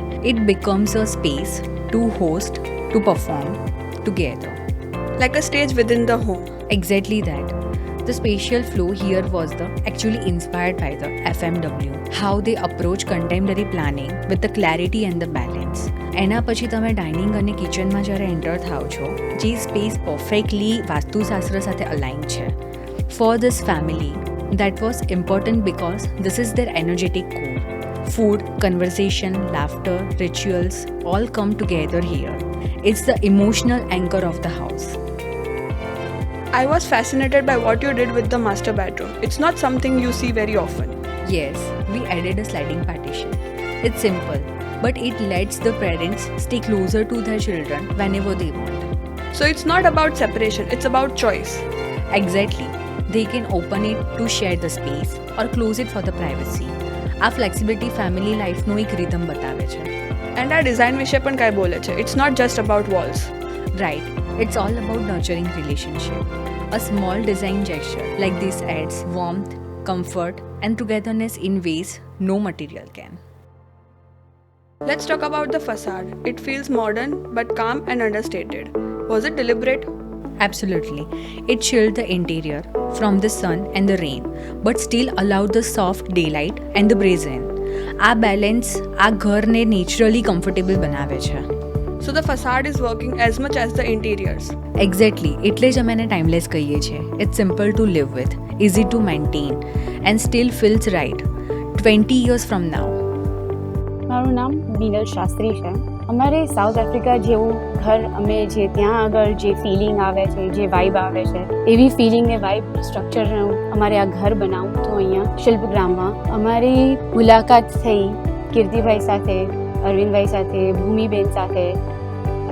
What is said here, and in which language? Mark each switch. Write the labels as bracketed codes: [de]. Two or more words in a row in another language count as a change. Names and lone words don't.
[en] It becomes a space to host, to perform together. Like a stage within the home. Exactly that. The spatial flow here was actually inspired by the FMW, how they approach contemporary planning with the clarity and the balance. [gu] એના પછી તમે ડાઇનિંગ અને કિચનમાં જ્યારે એન્ટર થાઓ છો, જે સ્પેસ પરફેક્ટલી વાસ્તુશાસ્ત્ર સાથે અલાઇન છે. [en] for this family that was important because this is their energetic core. Food, conversation, laughter, rituals all come together here. It's the emotional anchor of the house. I was fascinated by what you did with the master bedroom. It's not something you see very often. Yes, we added a sliding partition. It's simple, but it lets the parents stay closer to their children whenever they want. So it's not about separation, it's about choice. Exactly. They can open it to share the space or close it for the privacy. [gu] આ [en] flexibility family life [gu] નો એક rhythm બતાવે છે. [en] And our design [gu] વિશે પણ કાંઈ બોલે છે. [en] It's not just about walls. Right. It's all about nurturing relationship. A small design gesture like this adds warmth, comfort, and togetherness in ways no material can. Let's talk about the facade. It feels modern but calm and understated. Was it deliberate? Absolutely. It shielded the interior from the sun and the rain, but still allowed the soft daylight and the breeze in. [gu] આ બેલેન્સ આ ઘરને [en] naturally comfortable [gu] બનાવે છે. [en] So the facade is working as much as the interiors. એક્ઝેક્ટલી. [gu] એટલે જ અમે એને ટાઈમલેસ કહીએ છીએ. [en] it's simple to live with, easy to maintain and still feels right 20 years from now. [gu] મારું નામ મિનલ શાસ્ત્રી છે. અમારે સાઉથ આફ્રિકા જેવું ઘર અમે જે ત્યાં આગળ જે ફિલિંગ આવે છે, જે વાઇબ આવે છે, એવી ફિલિંગ ને વાઇબ સ્ટ્રક્ચરનું અમારે આ ઘર બનાવવું તો અહીંયા શિલ્પગ્રામમાં અમારી મુલાકાત થઈ કીર્તિભાઈ સાથે, અરવિંદભાઈ સાથે, ભૂમિબેન સાથે.